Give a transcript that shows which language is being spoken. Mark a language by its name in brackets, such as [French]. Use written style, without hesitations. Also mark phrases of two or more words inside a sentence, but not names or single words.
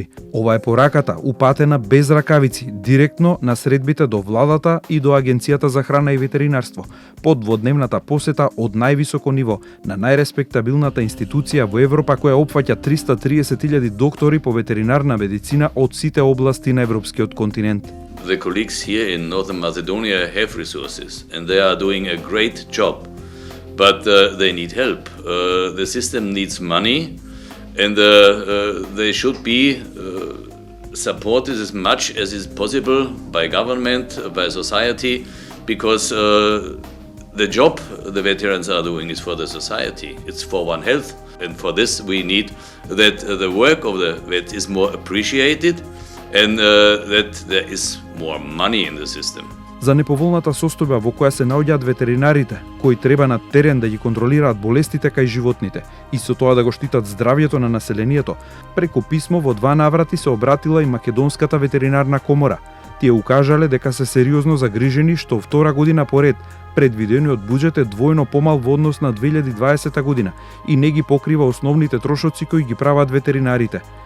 [Macedonian] Ова е пораката упатена без ракавици, директно на средбите до владата и до Агенцијата за храна и ветеринарство, под дводневната посета од највисоко ниво на најреспектабилната институција во Европа која опфаќа 330.000 доктори по ветеринарна медицина од сите области на европскиот континент. [English] The colleagues here in Northern Macedonia have resources and they are doing a great job, but they need help. The system needs money and they should be supported as much as is possible by government, by society, because the job the veterans are doing is for the society. It's for One Health, and for this we need that the work of the vet is more appreciated and that there is more money in the system. [Macedonian] За неповолната состојба во која се наоѓаат ветеринарите, кои треба на терен да ги контролираат болестите кај животните и со тоа да го штитат здравјето на населението, преку писмо во 2 наврати се обратила и Македонската ветеринарна комора. Тие укажале дека се сериозно загрижени што втора година поред предвидениот буџет е двојно помал во однос на 2020 година и не ги покрива основните трошоци кои ги прават ветеринарите.